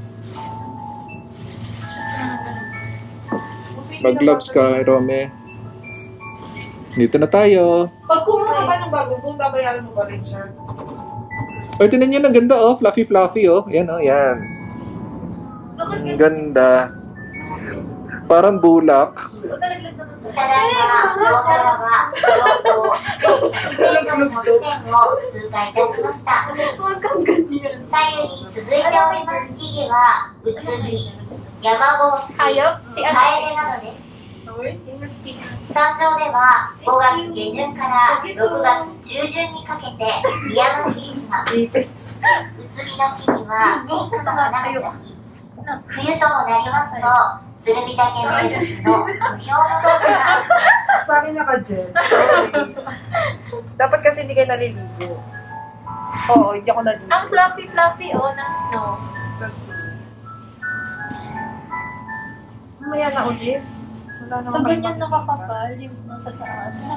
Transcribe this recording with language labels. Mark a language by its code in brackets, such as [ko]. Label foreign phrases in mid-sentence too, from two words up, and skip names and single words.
[tl] Mag-gloves ka, Rome. Dito na tayo. Pag kumuha ka ng bagong phone, babayaran mo ba rin siya? Ay, tinan nyo, ang ganda oh. Fluffy oh. Yan oh, yan. Ang ganda. Parang bulak. Talaglag naman. [ja] ただいま、ローカルは、道東1.5を通過いたしました。 [tl] Huwag kang ganyan. [ja] 左右に続いております木々は、うつぎ、山帽子、カエ [tl] Hayop? Si [ja] デ [tl] ano? [ja] などです。山上では5月下旬から6月中旬にかけて宮の霧島、うつぎの木にはピンクの花が咲き、冬ともなりますと、鶴見岳名物の不評のロが [tl] Sa akin naka-gel. Dapat kasi hindi kayo naliligo. Oo, hindi ako naliligo. Ang fluffy ng snow. Mamaya na ulit. Wala na So, ganyan nakakapal yung snow sa taas.